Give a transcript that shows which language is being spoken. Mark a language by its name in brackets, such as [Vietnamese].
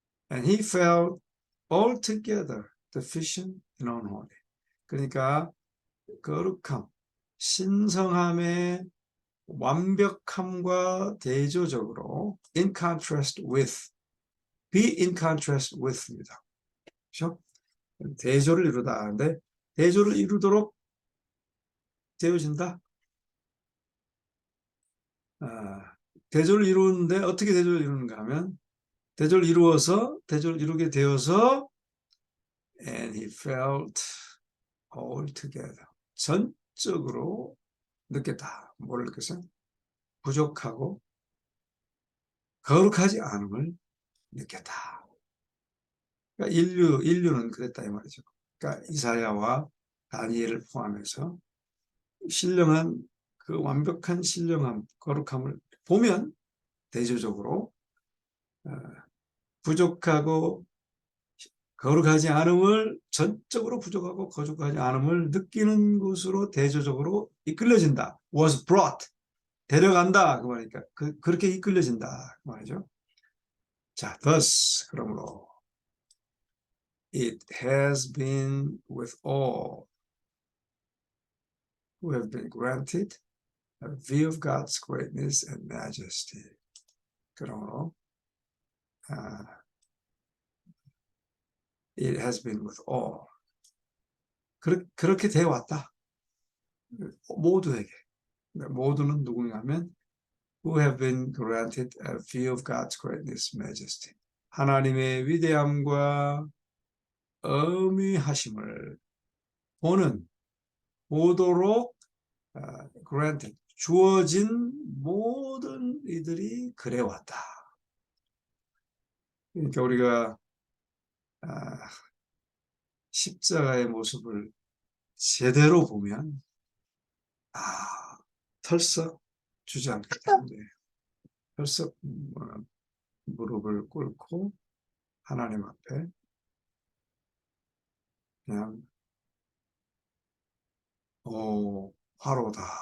[English] And he felt altogether deficient and unholy. [Korean] 그러니까 거룩함, 신성함의 완벽함과 대조적으로 [English] in contrast with, be in contrast with [Korean] 입니다. 그렇죠? 대조를 이루다 하는데 대조를 이루도록 되어진다. 대조를 이루는데 어떻게 대조를 이루는가 하면 대조를 이루게 되어서 [English] and he felt altogether [Korean] 전적으로 느꼈다. 뭐를 느꼈어요? 부족하고 거룩하지 않음을 느꼈다. 그러니까 인류는 그랬다 이 말이죠. 그러니까 이사야와 다니엘을 포함해서 신령한 그 완벽한 신령함, 거룩함을 보면 대조적으로 부족하고 거룩하지 않음을 전적으로 부족하고 거룩하지 않음을 느끼는 곳으로 대조적으로 이끌려진다. [English] was brought. [Korean] 데려간다. 그 말이니까 그렇게 이끌려진다. 그 말이죠. 자, [English] thus [Korean] 그러므로 [English] it has been with all who have been granted a view of God's greatness and majesty. [Korean] 그러므로 [English] it has been with all. [Korean] 그렇게 되어 왔다. 모두에게. 모두는 누구냐면 [English] who have been granted a view of God's greatness, majesty. [Korean] 하나님의 위대함과 어미하심을 보도록 granted, 주어진 모든 이들이 그래왔다. 그러니까 우리가 십자가의 모습을 제대로 보면 털썩 주저앉게 되는데 털썩 무릎을 꿇고 하나님 앞에 그냥 화로다.